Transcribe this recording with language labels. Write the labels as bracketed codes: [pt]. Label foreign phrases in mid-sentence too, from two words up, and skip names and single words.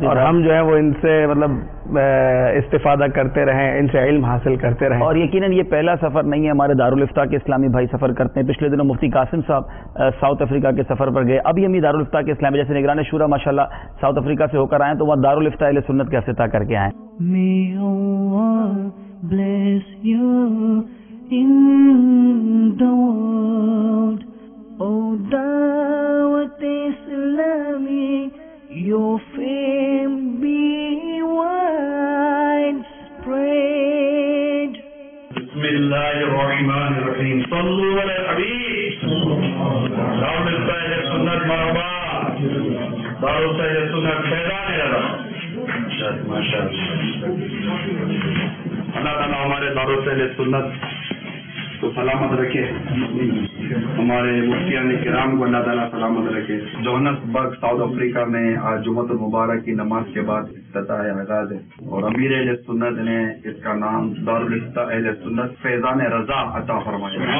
[ur] اور ہم جو ہے وہ ان سے مطلب استفادہ کرتے رہیں, ان سے علم حاصل کرتے رہیں. اور یقیناً یہ پہلا سفر نہیں ہے, ہمارے دارالفتاء کے اسلامی بھائی سفر کرتے ہیں. پچھلے دنوں مفتی قاسم صاحب ساؤتھ افریقہ کے سفر پر گئے. ابھی ہم یہ دارالفتاء کے اسلامی جیسے نگران شورا ماشاءاللہ ساؤتھ افریقہ سے ہو کر آئے تو وہاں دارالفتاء اہل سنت کا افتتاح کر کے آئے. [en] in the world, oh Dawat Islami, your fame be widespread. [ar] Bismillahirrahmanirrahim. صلوا على الحبيب. [ur] دعوت اسلامی سنت مرحبا. Dawat Islami Sunnat Faizan Raza. MashaAllah. اللہ تعالیٰ ہمارے دارو سے سنت کو سلامت رکھے, ہمارے مفتیان کرام کو اللہ تعالیٰ سلامت رکھے. جوہانسبرگ ساؤتھ افریقہ میں آج جمعۃ المبارک کی نماز کے بعد افتتاح آغاز ہے, اور امیر اہل سنت نے اس کا نام دارالفتاء اہل سنت فیضان رضا عطا فرمایا.